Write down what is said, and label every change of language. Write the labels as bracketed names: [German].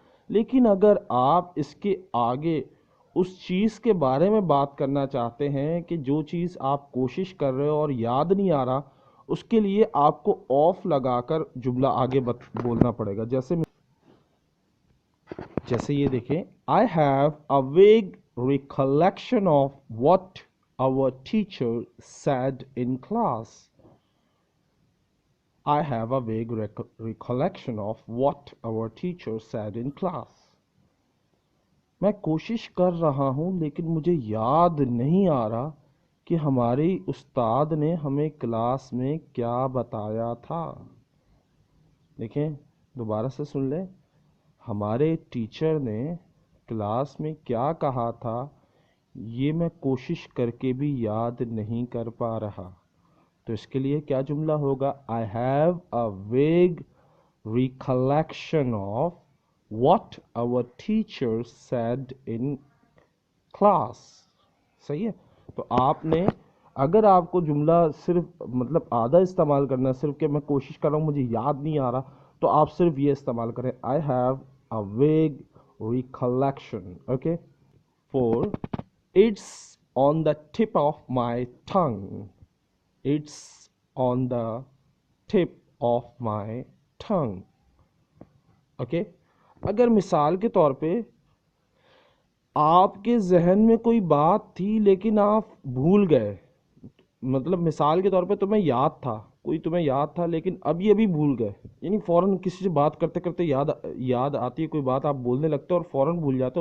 [Urdu] لیکن اگر آپ اس کے آگے اس چیز کے بارے میں بات کرنا چاہتے ہیں کہ جو چیز آپ کوشش کر رہے ہو اور یاد نہیں آ رہا, اس کے لیے آپ کو آف لگا کر جملہ آگے بولنا پڑے گا. جیسے یہ دیکھیں, [English] I have a vague recollection of what our teacher said in class. I have a vague recollection of what our teacher said in class. [Urdu] میں کوشش کر رہا ہوں لیکن مجھے یاد نہیں آ رہا کہ ہماری استاد نے ہمیں کلاس میں کیا بتایا تھا. دیکھیں دوبارہ سے سن لیں, ہمارے ٹیچر نے کلاس میں کیا کہا تھا یہ میں کوشش کر کے بھی یاد نہیں کر پا رہا. تو اس کے لیے کیا جملہ ہوگا, [English] I have a vague recollection of what our teacher said in class. [Urdu] صحیح ہے. تو آپ نے اگر آپ کو جملہ صرف مطلب آدھا استعمال کرنا ہے, صرف کہ میں کوشش کر رہا ہوں مجھے یاد نہیں آ رہا, تو آپ صرف یہ استعمال کریں, [English] I have a vague recollection. Okay. 4. It's on the tip of my tongue. It's on the tip of my tongue. Okay. [Urdu] اگر مثال کے طور پہ آپ کے ذہن میں کوئی بات تھی لیکن آپ بھول گئے, مطلب مثال کے طور پہ تمہیں یاد تھا, کوئی تمہیں یاد تھا لیکن ابھی بھول گئے, یعنی فوراً کسی سے بات کرتے کرتے یاد آتی ہے کوئی بات, آپ بولنے لگتے اور فوراً بھول جاتے.